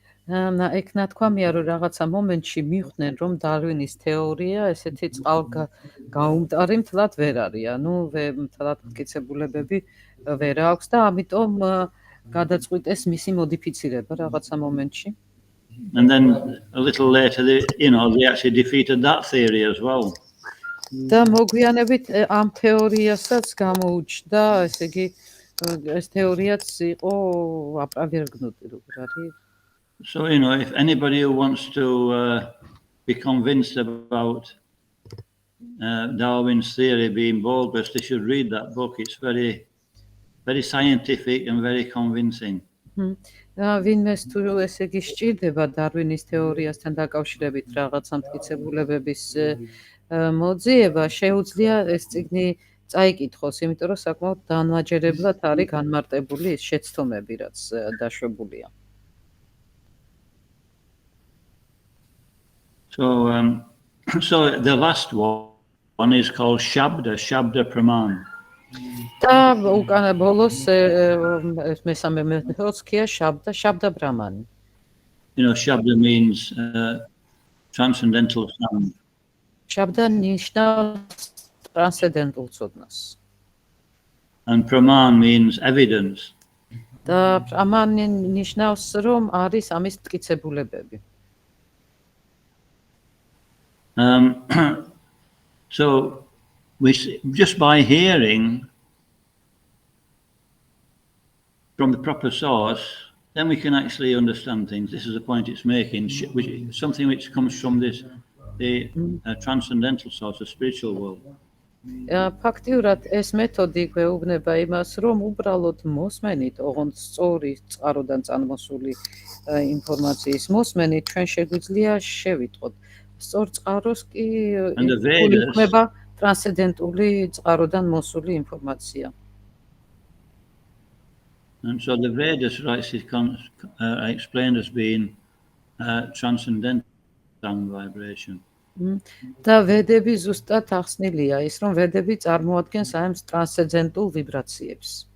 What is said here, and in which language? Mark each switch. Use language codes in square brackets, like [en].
[ka] ეგ ნათქვამია, რომ რაღაცა მომენტში მიხვდნენ, რომ დარვინის თეორია ესეთი წყალგაუმტარი მთლად ვერ არის, ანუ მთლად მტკიცებულებები ვერ აქვს და ამიტომ გადაწყვიტეს მისი მოდიფიცირება რაღაცა მომენტში. [en] And then a little later, they actually defeated that theory as well. [ka] და მოგვიანებით ამ თეორიასაც გამოუჩნდა, ესე იგი ეს თეორიაც იყო აპრაგერგნუტი, როგორ არის. [en] So, you know, if anybody who wants to be convinced about Darwin's theory being bogus, they should read that book. It's very, very scientific and very convincing. [ka] ვინმეს თუ ესე იგი სჭირდება დარვინის თეორიასთან დაკავშირებით რაღაცა მტკიცებულებების მოძიება, შეუძლია ეს წიგნი წაიკითხოს, იმიტომ რომ საკმაოდ დამაჯერებლად არის განმარტებული ის შეცდომები, რაც დაშვებულია. [en] So the last one is called Shabda Praman. [ka] და უკანა ბოლოს მესამე მეთოდს ქია Shabda Brahman. [en] You know, Shabda means transcendental sound. [ka] Shabda ნიშნავს transcendental ცოდნას. [en] And Praman means evidence. [ka] და Praman ნიშნავს რომ არის ამის მტკიცებულებები. [en] So just by hearing from the proper source, then we can actually understand things. This is the point it's making, something which comes from the transcendental source, the spiritual world. [ka] ფაქტიურად ეს მეთოდი გვეუბნება იმას, რომ უბრალოდ მოსმენით, ოღონდ სწორი წყაროდან წამოსული ინფორმაციის მოსმენით ჩვენ შეგვიძლია შევიტყოთ. სწორ წყაროს კი [en] And the Vedas- [ka] იქნება ტრანსცენდენტული წყაროდან მოსული ინფორმაცია. [en] And so the Vedas writes is explained as being transcendental sound vibration. [ka] და ვედები ზუსტად ახსნილია ის, რომ ვედები წარმოადგენს აი ამ ტრანსცენდენტულ ვიბრაციებს.